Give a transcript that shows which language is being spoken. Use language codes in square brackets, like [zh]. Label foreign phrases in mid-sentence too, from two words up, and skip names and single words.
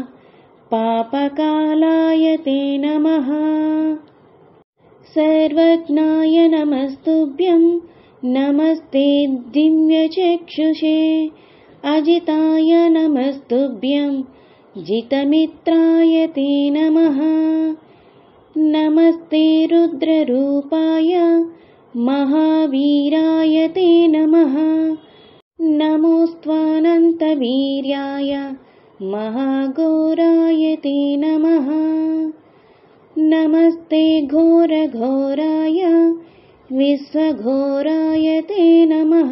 [sa] పాపకాలాయ తే నమః సర్వజ్ఞాయ నమస్తుభ్యం నమస్తే దివ్యచక్షుషే అజితాయ నమస్తుభ్యం జితమిత్రాయ తే నమః నమస్తే రుద్రరూపాయ महावीराय ते नमः। नमोऽस्त्वानन्तवीर्याय महाघोराय ते नमः। नमस्ते घोरघोराय विश्वघोराय ते नमः।